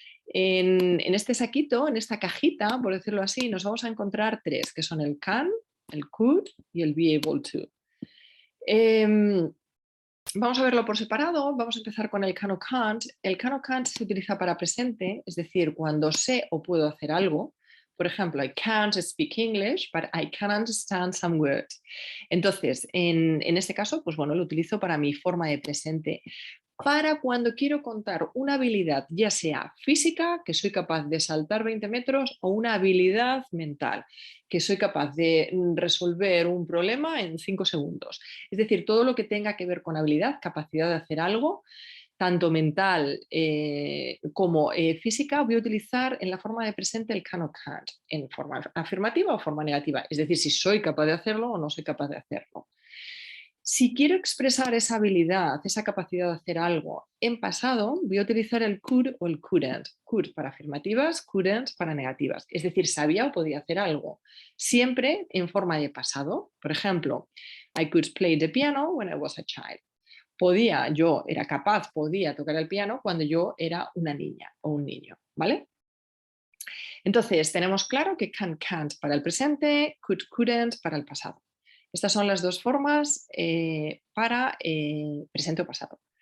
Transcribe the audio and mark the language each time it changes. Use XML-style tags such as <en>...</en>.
<es>En este saquito, en esta cajita, por decirlo así, nos vamos a encontrar tres, que son el can, el could y el be able to. Vamos a verlo por separado, vamos a empezar con el can o can't. El can o can't se utiliza para presente, es decir, cuando sé o puedo hacer algo. Por ejemplo,</es> <en>I can't speak English, but I can understand some words.</en> <es>Entonces, en este caso, pues bueno, lo utilizo para mi forma de presente. Para cuando quiero contar una habilidad, ya sea física, que soy capaz de saltar 20 metros, o una habilidad mental, que soy capaz de resolver un problema en 5 segundos. Es decir, todo lo que tenga que ver con habilidad, capacidad de hacer algo, tanto mental como física, voy a utilizar en la forma de presente el can o can't, en forma afirmativa o forma negativa, es decir, si soy capaz de hacerlo o no soy capaz de hacerlo. Si quiero expresar esa habilidad, esa capacidad de hacer algo en pasado, voy a utilizar el could o el couldn't. Could para afirmativas, couldn't para negativas. Es decir, sabía o podía hacer algo. Siempre en forma de pasado. Por ejemplo,</es> <en>I could play the piano when I was a child.</en> <es>Yo era capaz, podía tocar el piano cuando yo era una niña o un niño, ¿vale? Entonces, tenemos claro que can, can't para el presente, could, couldn't para el pasado. Estas son las dos formas para presente o pasado.</es>